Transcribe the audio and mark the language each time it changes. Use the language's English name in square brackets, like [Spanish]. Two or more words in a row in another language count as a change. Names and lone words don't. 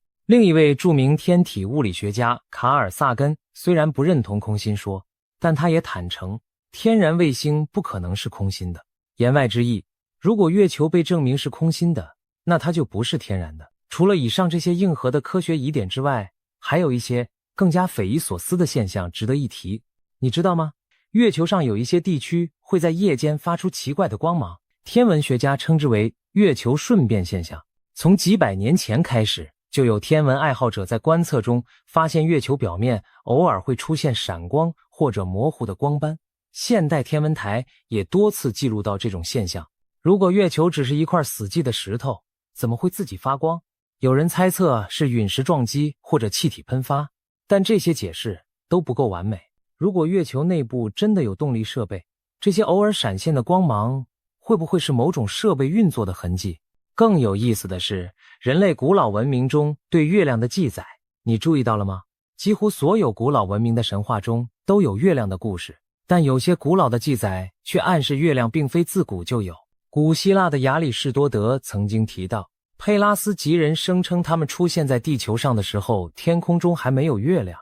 [Chinese] 另一位著名天體物理學家卡爾·薩根雖然不認同空心說，但他也坦誠，天然衛星不可能是空心的。言外之意，如果月球被證明是空心的，那它就不是天然的。除了以上這些硬核的科學疑點之外，還有一些更加匪夷所思的現象值得一提。你知道嗎？月球上有一些地區會在夜間發出奇怪的光芒，天文學家稱之為月球瞬變現象。從幾百年前開始，就有天文愛好者在觀測中發現月球表面偶爾會出現閃光或者模糊的光斑。現代天文台也多次記錄到這種現象。如果月球只是一塊死寂的石頭，怎麼會自己發光？有人猜測是隕石撞擊或者氣體噴發，但這些解釋都不夠完美。如果月球內部真的有動力設備，這些偶爾閃現的光芒會不會是某種設備運作的痕跡？更有意思的是，人類古老文明中對月亮的記載，你注意到了嗎？幾乎所有古老文明的神話中都有月亮的故事，但有些古老的記載卻暗示月亮並非自古就有。古希臘的亞里士多德曾經提到，佩拉斯吉人聲稱他們出現在地球上的時候，天空中還沒有月亮。